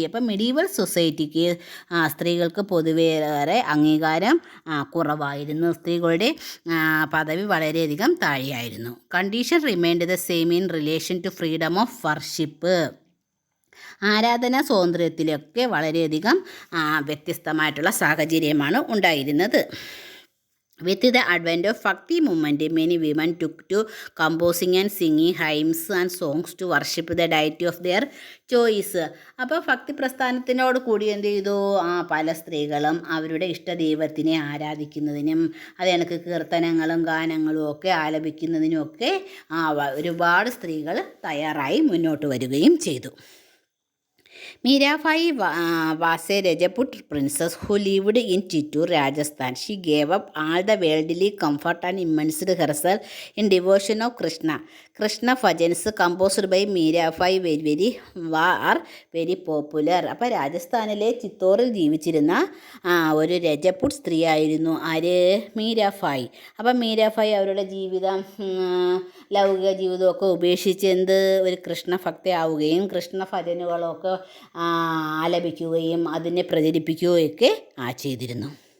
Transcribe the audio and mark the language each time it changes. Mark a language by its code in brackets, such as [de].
[ml] അപ്പം മെഡീവൽ സൊസൈറ്റിക്ക് സ്ത്രീകൾക്ക് പൊതുവേറെ അംഗീകാരം കുറവായിരുന്നു. സ്ത്രീകളുടെ പദവി വളരെയധികം താഴെയായിരുന്നു. [en] Condition remained the same in relation to freedom of worship. [ml] ആരാധനാ സ്വാതന്ത്ര്യത്തിലൊക്കെ വളരെയധികം വ്യത്യസ്തമായിട്ടുള്ള സാഹചര്യമാണ് ഉണ്ടായിരുന്നത്. [en] With the advent of Bhakti movement, many women took to composing and singing hymns and songs to worship the deity of their choice. [ml] അപ്പോൾ ഭക്തി പ്രസ്ഥാനത്തിനോട് കൂടി എന്ത് ചെയ്തു, പല സ്ത്രീകളും അവരുടെ ഇഷ്ടദൈവത്തിനെ ആരാധിക്കുന്നതിനും അത് എനിക്ക് കീർത്തനങ്ങളും ഗാനങ്ങളും ഒക്കെ ആലപിക്കുന്നതിനും ഒക്കെ ഒരുപാട് സ്ത്രീകൾ തയ്യാറായി മുന്നോട്ട് വരികയും ചെയ്തു. [en] Mirabai was a Rajput princess who lived in Chittoor, Rajasthan. She gave up all the worldly comfort and immersed herself in devotion of Krishna. Krishna bhajans composed by Mirabai are very popular. [ml] അപ്പോൾ രാജസ്ഥാനിലെ ചിത്തോറിൽ ജീവിച്ചിരുന്ന ഒരു രജപുട്ട് സ്ത്രീ ആയിരുന്നു ആര്, മീരാഭായ്. അപ്പം മീരാഭായ് അവരുടെ ജീവിതം ലൗകിക ജീവിതമൊക്കെ ഉപേക്ഷിച്ച് ഒരു കൃഷ്ണഭക്തി ആവുകയും കൃഷ്ണ ഭജനുകളൊക്കെ ആലപിക്കുകയും അതിനെ പ്രചരിപ്പിക്കുകയൊക്കെ ചെയ്തിരുന്നു.